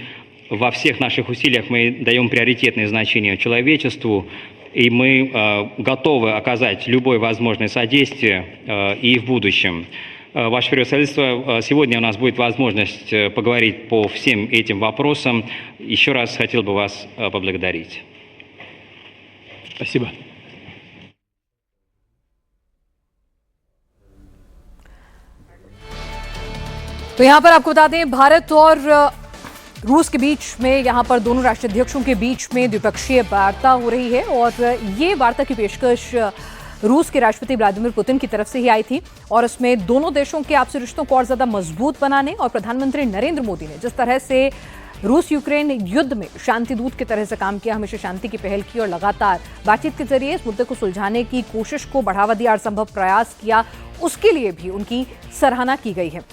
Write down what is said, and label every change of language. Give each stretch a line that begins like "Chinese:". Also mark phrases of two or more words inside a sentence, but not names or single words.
Russian: Во всех наших усилиях мы даем приоритетное значение человечеству, и мы готовы оказать любое возможное содействие и в будущем. Ваше Превосходительство, сегодня у нас будет возможность поговорить по всем этим вопросам. Еще раз хотел бы вас поблагодарить. Спасибо.
Hindi: तो यहाँ पर आपको बता दें, भारत और रूस के बीच में यहाँ पर दोनों राष्ट्राध्यक्षों के बीच में द्विपक्षीय वार्ता हो रही है और ये वार्ता की पेशकश रूस के राष्ट्रपति व्लादिमीर पुतिन की तरफ से ही आई थी और इसमें दोनों देशों के आपसी रिश्तों को और ज्यादा मजबूत बनाने और प्रधानमंत्री नरेंद्र मोदी ने जिस तरह से रूस यूक्रेन युद्ध में शांति दूत की तरह से काम किया, हमेशा शांति की पहल की और लगातार बातचीत के जरिए इस मुद्दे को सुलझाने की कोशिश को बढ़ावा दिया और संभव प्रयास किया, उसके लिए भी उनकी सराहना की गई है।